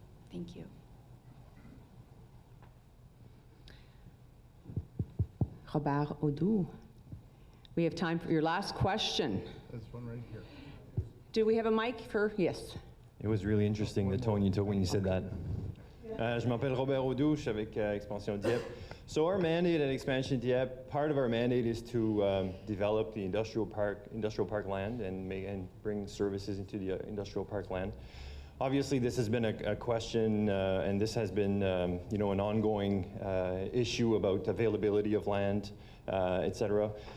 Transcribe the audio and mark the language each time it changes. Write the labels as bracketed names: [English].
[English] Thank you. Robert Oudou. We have time for your last question. There's one right here. Do we have a mic for, yes? It was really interesting, the tone you took when you said that. [French] Je m'appelle Robert Oudou, je suis avec Expansion Dieppe. [English] So our mandate at Expansion Dieppe, part of our mandate is to develop the industrial park land and bring services into the industrial park land. Obviously, this has been a question, and this has been, you know, an ongoing issue about availability of land, et cetera.